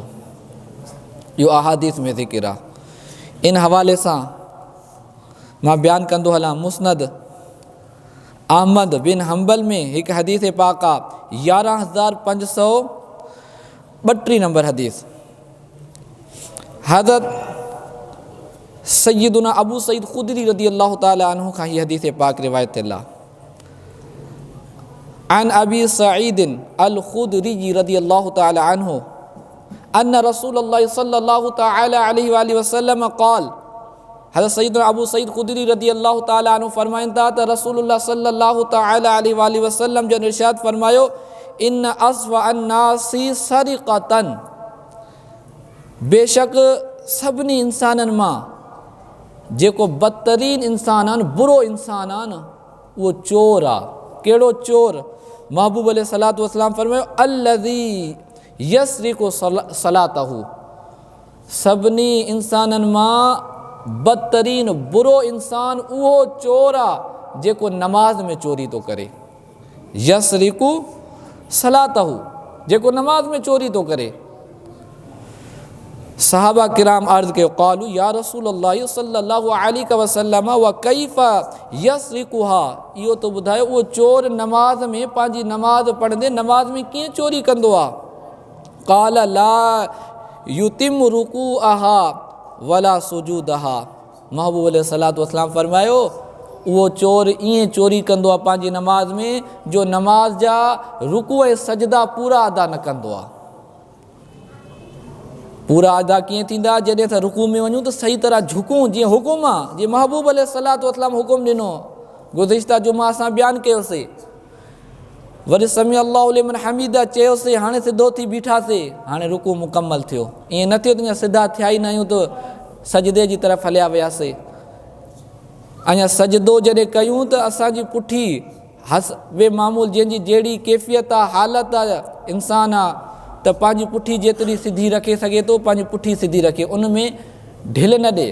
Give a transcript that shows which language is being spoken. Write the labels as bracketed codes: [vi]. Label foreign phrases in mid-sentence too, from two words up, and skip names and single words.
[sd] इहो अहादीस में ज़िक्र आहे। इन हवाले सां मां बयानु कंदो हलां, मुस्नद अहमद बिन हम्बल में हिकु हदीस पाक आहे, 11532 नंबर हदीस। हज़रत सैयदुना अबू सईद खुदरी [ar] رضي الله تعالى عنه [sd] खां हीअ हदीस पाक रिवायत थियल आहे। [ar] عن أبي سعيد الخدري رضي الله تعالى عنه أن رسول الله صلى الله تعالى عليه وسلم قال, [sd] हज़रत सैयदना अबू सईद खुदरी [ar] رضي الله تعالى عنه [sd] फरमाइनि था त रसूलुल्लाह [ar] صلى الله تعالى عليه وسلم [sd] जन इरशाद फरमायो, [ar] إن أسوأ الناس سرقة, [sd] बेशक सभिनी इंसाननि मां जेको बदतरीन इंसान आहे, बुरो इंसान आहे न, उहो चोर आहे। कहिड़ो चोर? महबूब [ar] عليه الصلاة والسلام [sd] फरमायो, [ar] الذي يسرق صلاته, [sd] सभिनी इंसाननि मां बदतरीन बुरो इंसान उहो चोर आहे जेको नमाज में चोरी थो करे। [ar] يسرق صلاته, [sd] जेको नमाज में चोरी थो करे। सहाबा किराम अर्ज़ कयो, [ar] قالوا يا رسول الله صلى الله عليه وسلم وكيف يسرقها, [sd] इहो तो ॿुधायो उहो चोर नमाज में पंहिंजी नमाज पढ़ंदे नमाज में कीअं चोरी कंदो आहे? [ar] قال لا يتم ركوعها ولا سجودها, [sd] महबूब [ar] عليه الصلاة والسلام [sd] फरमायो, उहो चोर ईअं चोरी कंदो आहे पंहिंजी नमाज में जो नमाज जा रुकू ऐं सजदा पूरा अदा न कंदो आहे। पूरा अदा कीअं थींदा? जॾहिं असां रुकू में वञूं त सही तरह झुकूं, जीअं हुकुम आहे, जीअं महबूब [ar] عليه الصلاة والسلام [sd] हुकुम ॾिनो। गुज़िश्ता जुमा असां बयानु कयोसीं। वरी [ar] سمع الله لمن حمده [sd] चयोसीं, हाणे सिधो थी बीठासीं, हाणे रुकू मुकम्मल थियो। ईअं न थियो त सिधा थिया ई न आहियूं त सजदे जी तरफ़ हलिया वियासीं। अञा सजदो जॾहिं कयूं त असांजी पुठी हस बे मामूल जंहिंजी जहिड़ी कैफ़ियत आहे, हालत आहे, इंसान आहे, त पंहिंजी पुठी जेतिरी सिधी रखे सघे थो पंहिंजी पुठी सिधी रखे, उन में ढिल न ॾे।